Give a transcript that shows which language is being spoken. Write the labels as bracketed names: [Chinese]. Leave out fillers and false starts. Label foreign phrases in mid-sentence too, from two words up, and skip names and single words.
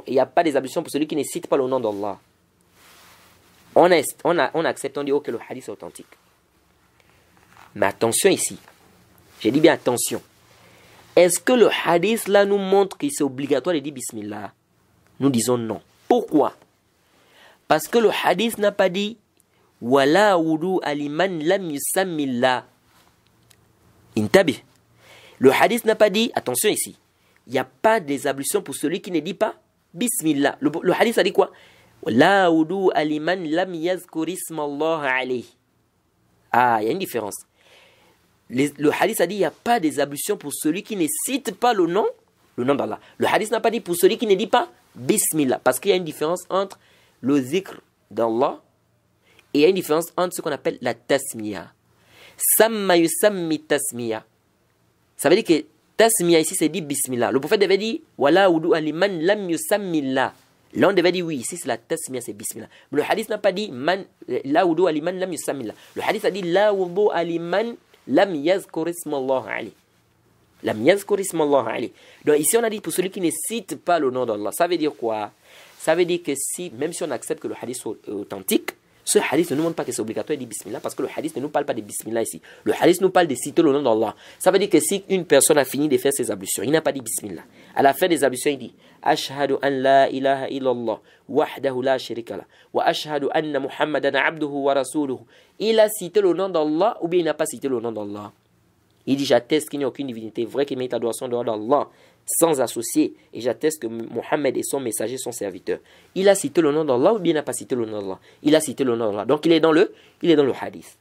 [French] Et il n'y a pas des ablutions pour celui qui ne cite pas le nom d'Allah. On accepte, on dit que le hadith est authentique. Mais attention ici. J'ai dit bien attention. Est-ce que le hadith là nous montre que c'est obligatoire de dire Bismillah? Nous disons non. Pourquoi? Parce que le hadith n'a pas dit [Arabic] ولا وضوء لمن لم يسم الله. [French] Intabi. Le hadith n'a pas dit, attention ici, il n'y a pas des ablutions pour celui qui ne dit pas Bismillah. Le hadith a dit quoi? [Arabic] لا وضوء لمن لم يذكر اسم الله عليه. [French] Ah, il y a une différence. Le hadith a dit il n'y a pas des ablutions pour celui qui ne cite pas le nom d'Allah. Le hadith n'a pas dit pour celui qui ne dit pas Bismillah. Parce qu'il y a une différence entre le zikr d'Allah et il y a une différence entre ce qu'on appelle la tasmiya. [Arabic] سمى يسمي تسمية. [French] Ça veut dire que tasmiya ici c'est dit Bismillah. Le prophète devait dire [Arabic] ولا وضوء لمن لم يسم الله. [French] Là on devait dire oui, ici c'est la tasmiya, c'est Bismillah. Mais le hadith n'a pas dit [Arabic] لا وضوء لمن لم يسم الله. [French] Le hadith a dit [Arabic] لا وضوء لمن لم يذكر اسم الله عليه. لم يذكر اسم الله عليه. [French] Donc ici on a dit pour celui qui ne cite pas le nom d'Allah. Ça veut dire quoi? Ça veut dire que même si on accepte que le hadith soit authentique, ce hadith ne nous montre pas que c'est obligatoire de dire Bismillah parce que le hadith ne nous parle pas de Bismillah ici. Le hadith nous parle de citer le nom d'Allah. Ça veut dire que si une personne a fini de faire ses ablutions, il n'a pas dit Bismillah. À la fin des ablutions, il dit [Arabic] أشهد أن لا إله إلا الله وحده لا شريك له وأشهد أن محمدا عبده ورسوله. [French] Il a cité le nom d'Allah ou bien il n'a pas cité le nom d'Allah. Il dit j'atteste qu'il n'y a aucune divinité vraie qui mérite adoration dehors d'Allah sans associer, et j'atteste que Mohammed et son messager sont serviteurs. Il a cité le nom d'Allah ou bien il n'a pas cité le nom d'Allah? Il a cité le nom d'Allah. Donc il est dans le hadith.